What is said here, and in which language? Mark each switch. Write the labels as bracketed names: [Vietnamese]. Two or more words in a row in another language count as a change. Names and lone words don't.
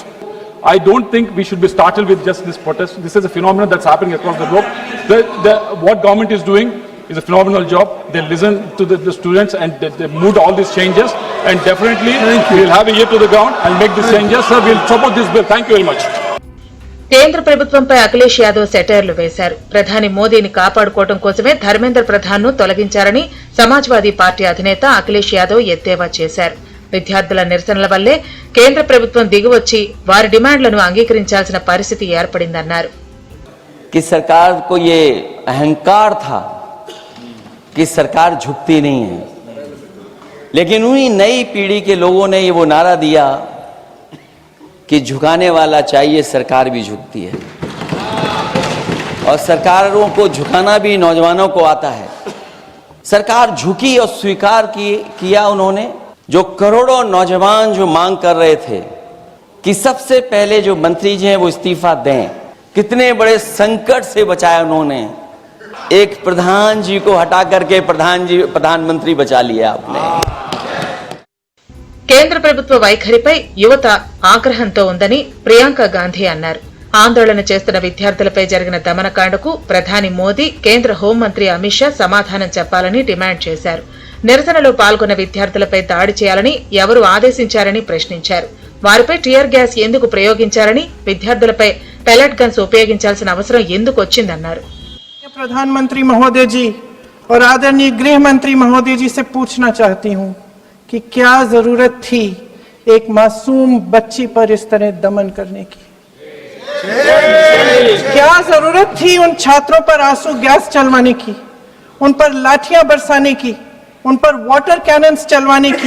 [English] I don't think we should be startled with just this protest. This is a phenomenon that's happening across the globe. What government is doing is a phenomenal job. They listen to the students and they moved all these changes, and definitely we'll have a ear to the ground and make these changes. Sir, we'll support this bill. Thank you very much. [Telugu] కేంద్ర ప్రభుత్వంపై అఖిలేష్ యాదవ్ సెటైర్లు వేశారు. ప్రధాని మోదీని కాపాడుకోవడం కోసమే ధర్మేంద్ర ప్రధాన్ ను తొలగించారని సమాజ్వాదీ పార్టీ అధినేత అఖిలేష్ యాదవ్ ఎద్దేవా చేశారు. విద్యార్థుల నిరసనల వల్లే కేంద్ర ప్రభుత్వం దిగివచ్చి వారి డిమాండ్లను అంగీకరించాల్సిన పరిస్థితి ఏర్పడిందన్నారు. [Hindi] कि सरकार को ये अहंकार था कि सरकार झुकती नहीं है, लेकिन उन्हीं नई पीढ़ी के लोगों ने ये वो नारा दिया कि झुकाने वाला चाहिए, सरकार भी झुकती है. और सरकारों को झुकाना भी नौजवानों को आता है. सरकार झुकी और स्वीकार किया उन्होंने. जो करोड़ों नौजवान जो मांग कर रहे थे कि सबसे पहले जो मंत्री जी हैं वो इस्तीफा दें, कितने बड़े संकट से बचाया उन्होंने. एक प्रधान जी को हटा करके प्रधानमंत्री बचा लिया आपने. [Telugu] కేంద్ర ప్రభుత్వ వైఖరిపై యువత ఆగ్రహంతో ఉందని ప్రియాంక గాంధీ అన్నారు. ఆందోళన చేస్తున్న విద్యార్థులపై జరిగిన దమనకాండకు ప్రధాని మోదీ, కేంద్ర హోంమంత్రి అమిత్ షా సమాధానం చెప్పాలని డిమాండ్ చేశారు. నిరసనలో పాల్గొన్న విద్యార్థులపై దాడి చేయాలని ఎవరు ఆదేశించారని ప్రశ్నించారు. వారిపై [English] tear gas [Telugu] ఎందుకు ప్రయోగించారని, విద్యార్థులపై [English] pellet guns [Telugu] ఉపయోగించాల్సిన అవసరం ఎందుకు వచ్చిందన్నారు. [Hindi] प्रधानमंत्री महोदय जी और आदरणीय गृह मंत्री महोदय जी से पूछना चाहती हूं कि क्या जरूरत थी एक मासूम बच्ची पर इस तरह दमन करने की? क्या जरूरत थी उन छात्रों पर आंसू गैस चलवाने की, उन पर लाठियां बरसाने की, उन पर [English] water cannons [Hindi] चलवाने की?